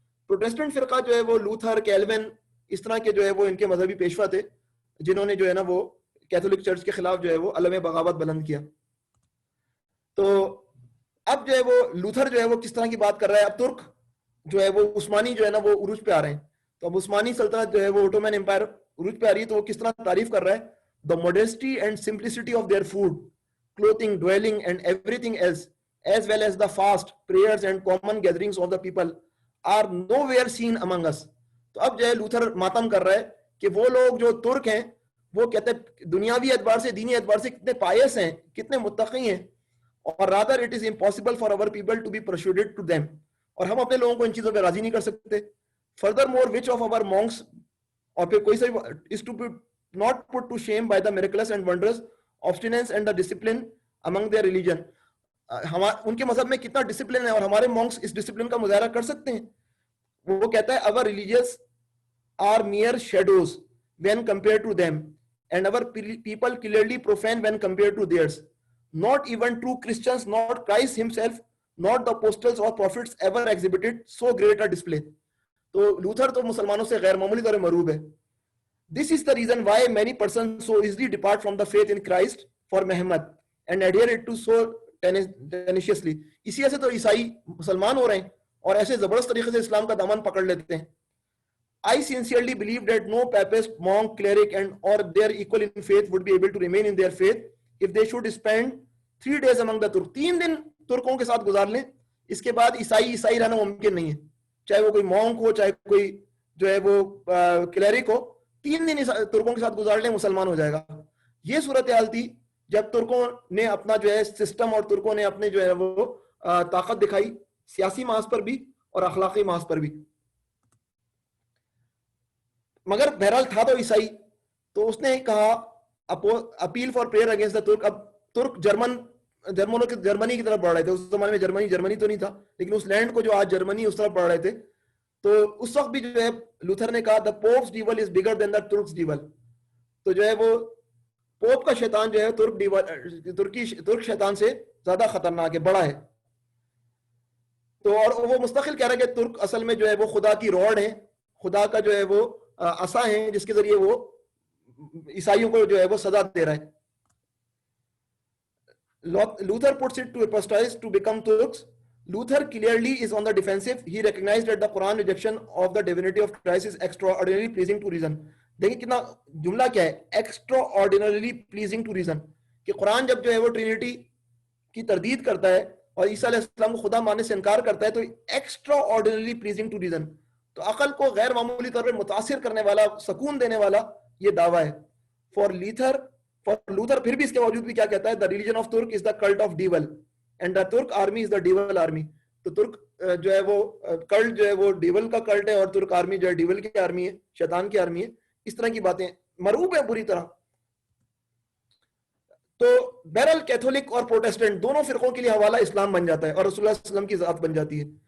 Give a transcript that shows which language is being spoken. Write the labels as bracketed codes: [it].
[ur] Protestant فرقہ جو ہے وہ لوتھر, کیلوین, اس طرح کے جو ہے وہ ان کے مذہبی پیشوا تھے جنہوں نے جو ہے نا وہ کیتھولک چرچ کے خلاف جو ہے وہ علم بغاوت بلند کیا. تو اب جو ہے وہ لوتھر جو ہے وہ کس طرح کی بات کر رہا ہے, اب ترک جو ہے وہ عثمانی جو ہے نا وہ عروج پہ آ رہے ہیں. تو اب عثمانی سلطنت جو ہے وہ اوٹومن امپائر عروج پہ آ رہی ہے, تو وہ کس طرح تعریف کر رہا ہے, [en] the modesty and simplicity of their food, clothing, dwelling and everything else, as well as the fast, prayers and common gatherings of the people are nowhere seen among us. [ur] تو اب جو ہے لوتھر ماتم کر رہا ہے کہ وہ لوگ جو ترک ہیں وہ کہتے ہیں دنیاوی اعتبار سے دینی اعتبار سے کتنے پائس ہیں کتنے متقی ہیں اور [en] rather it is impossible for our people to be persuaded to them. [ur] اور ہم اپنے لوگوں کو ان چیزوں پہ راضی نہیں کر سکتے. [en] Furthermore, which of our monks [ur] اور پھر کوئی سا [en] is to be not put to shame by the miraculous and wondrous obstinance and the discipline among their religion. [ur] ان کے مذہب میں کتنا ڈسپلن ہے اور ہمارے مونکس اس ڈسپلن کا مظاہرہ کر سکتے ہیں. وہ کہتا ہے [en] our religious are mere shadows when compared to them and our people clearly profane when compared to theirs. Not even true Christians, not Christ himself, not the apostles or prophets ever exhibited so great a display. [ur] تو Luther تو مسلمانوں سے غیر معمولی طور پر مرعوب ہے. [en] This is the reason why many persons so easily depart from the faith in Christ for Muhammad and adhere it to so tenaciously. [ur] اسی وجہ سے تو عیسائی مسلمان ہو رہے ہیں اور ایسے زبردست طریقے سے اسلام کا دامن پکڑ لیتے ہیں. [en] I sincerely believe that no papist, monk, cleric and or their equal in faith would be able to remain in their faith if they should spend 3 days among the Turks. [ur] 3 دن ترکوں کے ساتھ گزار لیں, اس کے بعد عیسائی رہنا ممکن نہیں ہے, چاہے وہ کوئی مونک ہو چاہے کوئی جو ہے وہ کلیرک ہو. 3 دن ترکوں کے ساتھ گزار لیں مسلمان ہو جائے گا. یہ صورتحال تھی جب ترکوں نے اپنا جو ہے سسٹم اور ترکوں نے اپنے جو ہے وہ طاقت دکھائی سیاسی محاذ پر بھی اور اخلاقی محاذ پر بھی. مگر بہرحال تھا تو عیسائی, تو اس نے کہا [en] Appeal for prayer against the Turk. [ur] اب ترک جرمنی کی طرف بڑھ رہے تھے. اس زمانے میں جرمنی تو نہیں تھا لیکن اس لینڈ کو جو آج جرمنی اس طرف بڑھ رہے تھے. تو اس وقت بھی جو ہے لوتھر نے کہا [en] the Pope's devil is bigger than the Turk's devil. [ur] تو جو ہے وہ پوپ کا شیطان جو ہے ترک شیطان سے زیادہ خطرناک ہے, بڑا ہے. تو اور وہ مستقل کہہ رہا ہے کہ ترک اصل میں جو ہے وہ خدا کی روڈ ہے, خدا کا جو ہے وہ عصا ہیں جس کے ذریعے وہ عیسائیوں کو جو ہے وہ سزا دے رہا ہے. [en] Luther puts it to apostatize to become Turks. Luther clearly is on the defensive. He recognized that the Quran rejection of the divinity of Christ is extraordinarily pleasing to reason. [ur] دیکھیں کتنا جملہ کیا ہے, [en] extraordinarily pleasing to reason, [ur] کہ قرآن جب جو ہے وہ ٹرینیٹی کی تردید کرتا ہے اور عیسیٰ علیہ السلام کو خدا ماننے سے انکار کرتا ہے تو extraordinarily pleasing to reason, تو عقل کو غیر معمولی طور پر متاثر کرنے والا, سکون دینے والا یہ دعویٰ ہے. [en] For Luther [ur] پھر بھی اس کے باوجود بھی کیا کہتا ہے, [en] the religion of Turk is the cult of devil and the Turk army is the devil army. [ur] تو ترک جو ہے وہ کلٹ جو ہے وہ ڈیول کا کلٹ ہے اور ترک آرمی جو ہے ڈیول کی آرمی ہے, شیطان کی آرمی ہے. اس طرح کی باتیں مرعوب ہیں بری طرح. تو بہرحال کیتھولک اور پروٹیسٹنٹ دونوں فرقوں کے لیے حوالہ اسلام بن جاتا ہے اور رسول اللہ صلی اللہ علیہ وسلم کی ذات بن جاتی ہے.